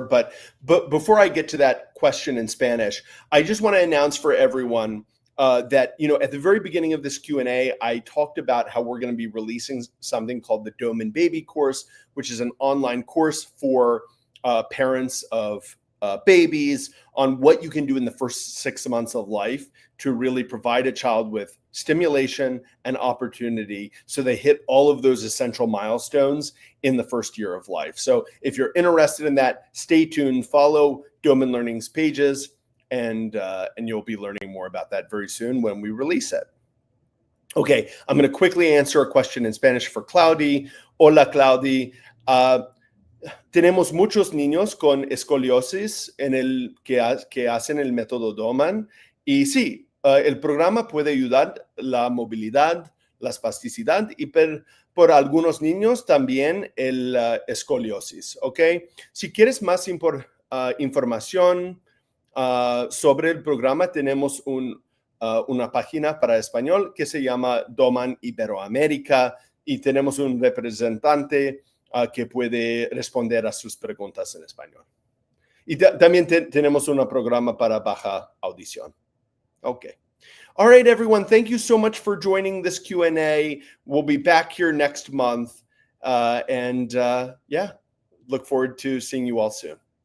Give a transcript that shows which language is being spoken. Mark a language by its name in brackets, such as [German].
[English] But before I get to that question in Spanish, I just want to announce for everyone that, at the very beginning of this Q&A, I talked about how we're going to be releasing something called the Doman Baby Course, which is an online course for parents of babies on what you can do in the first 6 months of life to really provide a child with stimulation and opportunity so they hit all of those essential milestones in the first year of life. So if you're interested in that, stay tuned, follow Doman Learning's pages, and you'll be learning more about that very soon when we release it. Okay, I'm going to quickly answer a question in Spanish for Cloudy. [Spanish] Hola, Cloudy. Tenemos muchos niños con escoliosis que hacen el método Doman. Y sí, el programa puede ayudar la movilidad, la espasticidad y por algunos niños también el escoliosis. ¿Ok? Si quieres más información sobre el programa, tenemos una página para español que se llama Doman Iberoamérica y tenemos un representante que puede responder a sus preguntas en español. Y también tenemos un programa para baja audición. [English] Okay. All right, everyone. Thank you so much for joining this Q&A. We'll be back here next month. Yeah, look forward to seeing you all soon.